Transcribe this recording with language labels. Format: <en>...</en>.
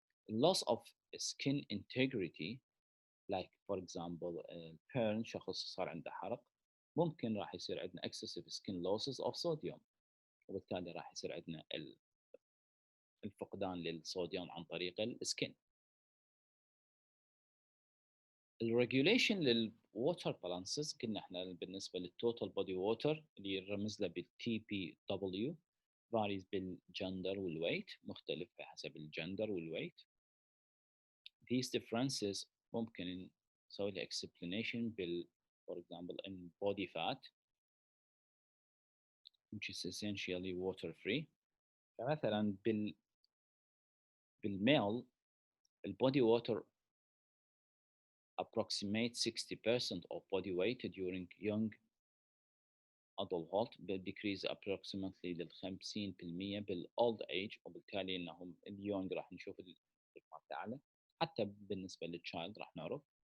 <en>Loss of skin integrity like for example burn،</en> <ar>شخص صار عنده حرق، ممكن راح يصير عندنا</ar> <en>excessive skin losses of sodium،</en> <ar>وبالتالي راح يصير عندنا الفقدان للصوديوم عن طريق السكين. الريجوليشن للووتر بالانسز قلنا احنا بالنسبه للتوتال بودي ووتر اللي يرمز له بالتي بي دبليو varies بالجندر والويت، مختلف بحسب الجندر والويت.</ar> <en>These differences</en> <ar>ممكن نسوي له</ar> <en>explanation بال for example in body fat which is essentially water free. فمثلا بالميل البودي water approximate 60% of body weight during young adulthood but decrease approximately لل 50% بالاولد age،</en> <ar>وبالتالي انهم اليونج راح نشوف الرقم اعلى، حتى بالنسبه للتشايلد راح نعرف.</ar>